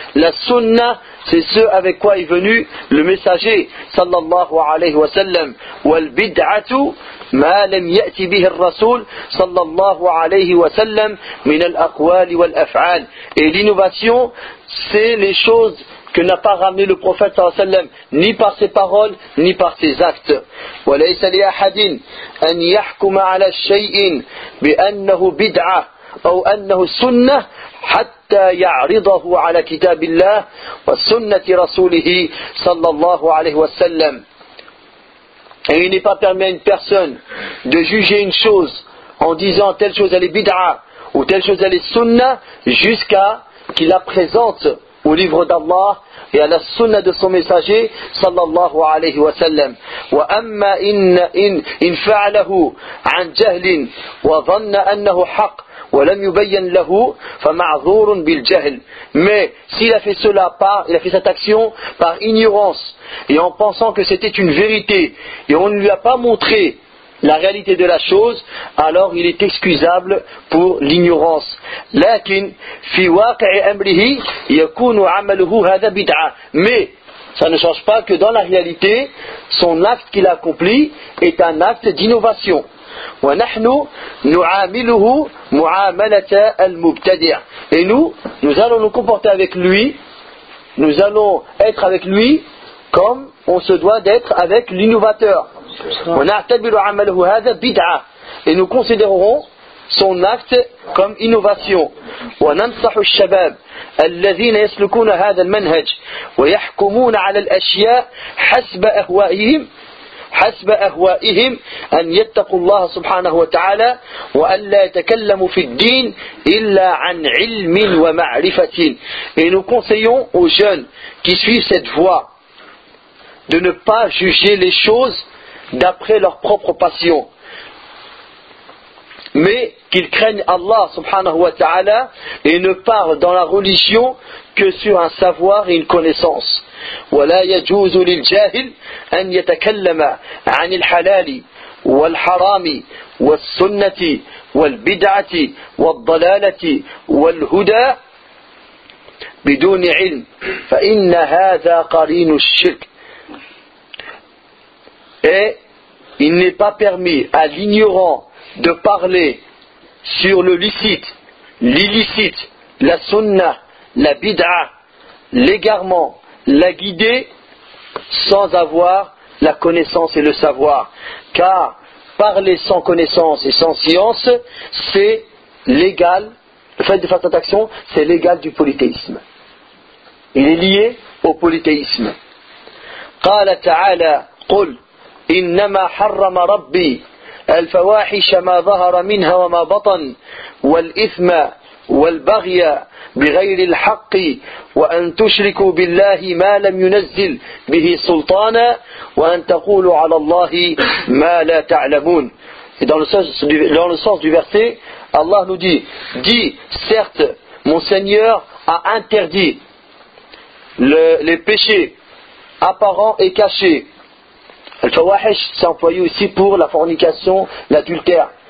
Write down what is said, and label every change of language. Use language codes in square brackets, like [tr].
[fr] La sunna, c'est ce avec quoi est venu le messager صلى الله عليه وسلم. [ar] وَالْبِدْعَةُ مَا لَمْ يَأْتِ بِهِ الرَّسُولِ صلى الله عليه وسلم مِنَ الْأَقْوَالِ وَالْأَفْعَالِ. [fr] Et l'innovation, c'est les choses que n'a pas ramené le prophète صلى الله عليه وسلم ni par ses paroles ni par ses actes. [ar] وَلَيْسَ لِأَحَدٍ أَنْ يَحْكُمَ عَلَى الشَّيْءٍ بِأَنَّهُ بِدْعَةٌ أَوْ أَنَّهُ سُنَّةٌ حَتَّى يعرضه على كتاب الله وسنة رسوله صلى الله عليه وسلم. [fr] Et il n'est pas permis à une personne de juger une chose en disant telle chose elle est bid'a ou telle chose elle est sunna jusqu'à qu'il la présente au livre d'Allah et à la sunna de son messager صلى الله عليه وسلم. [ar] وأما إن فعله عن جهل وظن أنه حق وَلَمْ يُبَيَّنْ لَهُ فَمَعْذُورٌ بِالْجَهْلِ. [fr] Mais s'il a fait cela par, il a fait cette action par ignorance et en pensant que c'était une vérité et on ne lui a pas montré la réalité de la chose, alors il est excusable pour l'ignorance. [ar] لكن في واقع أمره يكون عمله هذا بدعة. [fr] Mais ça ne change pas que dans la réalité, son acte qu'il a accompli est un acte d'innovation. [ar] ونحن نعامله معاملة المبتدع. [fr] Et nous allons nous comporter avec lui, nous allons être avec lui comme on se doit d'être avec l'innovateur. [ar] ونعتبر عمله هذا بدعة. [fr] Et nous considérerons son acte comme innovation. [ar] وننصح الشباب الذين يسلكون هذا المنهج ويحكمون على الأشياء حسب أهوائهم حسب أهوائهم أن يتقوا الله سبحانه وتعالى وأن لا يتكلموا في الدين إلا عن علم ومعرفة. [fr] Et nous conseillons aux jeunes qui suivent cette voie de ne pas juger les choses d'après leur propre passion, mais qu'ils craignent Allah subhanahu wa ta'ala et ne parlent dans la religion que sur un savoir et une connaissance. [ar] وَلَا يَجُوزُ لِلْجَاهِلِ أَنْ يَتَكَلَّمَ عَنِ الْحَلَالِ والحرام والسنة والبدعة والضلالة والهدى بدون علم فإن هذا قرين الشرك. [fr] Et il n'est pas permis à l'ignorant de parler sur le licite, l'illicite, la sunna, la bid'a, l'égarement, la guidée, sans avoir la connaissance et le savoir. Car parler sans connaissance et sans science, c'est l'égal, faites de façon d'action, c'est l'égal du polythéisme. Il est lié au polythéisme. [ar] قال تعالى قل إنما حرم ربي الفواحش ما ظهر منها وما بطن والإثم والبغي بغير الحق وأن تشركوا بالله ما لم ينزل به سلطانا وأن تقولوا على الله ما لا تعلمون. [fr] Et dans le sens du verset, Allah nous dit, certes, mon Seigneur a interdit les péchés apparents et cachés. Al-Fawahish s'est employé aussi pour la fornication, l'adultère.